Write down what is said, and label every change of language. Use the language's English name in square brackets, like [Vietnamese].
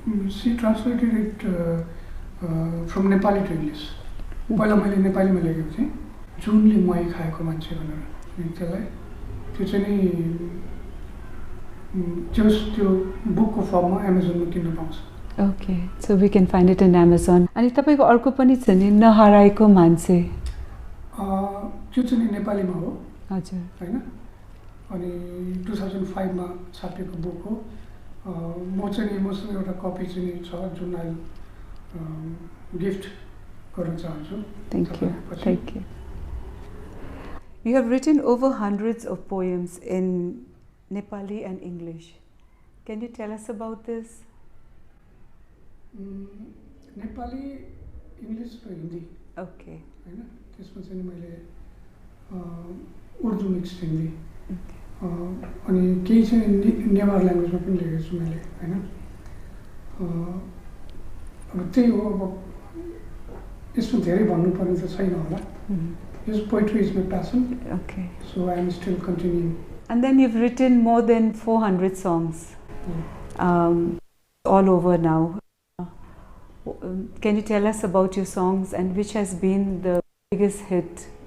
[English] She translated it from Nepali to English. [Nepali] पहिला मैले नेपालीमा लेखेको थिएँ जुनले मही खाएको मान्छे भनेर अनि त्यसलाई त्यो चाहिँ नि त्यो बुकको फर्ममा एमाजोनमा किन्न पाउँछ. [English] Okay, so we can find it in Amazon. [Nepali] अनि तपाईँको अर्को पनि छ नि नहराएको मान्छे त्यो चाहिँ नि नेपालीमा हो हजुर हैन अनि 2005 मा छापिएको बुक हो. म चाहिँ नि मसँग एउटा कपी चाहिँ छ जुन आई गिफ्ट गर्न चाहन्छु. [English] Thank you. You have written over hundreds of poems in Nepali and English. Can you tell us about this? [Nepali] Nepali English र हिन्दी [English] Okay. [Nepali] हैन त्यसमा चाहिँ नि मैले उर्दू मिक्स हिन्दी अनि केही चाहिँ नेवार ल्याङ्ग्वेजमा पनि लेखेको छु मैले हैन अब त्यही हो. अब यसमा धेरै भन्नुपर्ने त छैन होला. [English] This poetry is my passion. Okay. So I am still continuing. And then you've written more than 400 songs all over now. Can you tell us about your songs and which has been the biggest hit?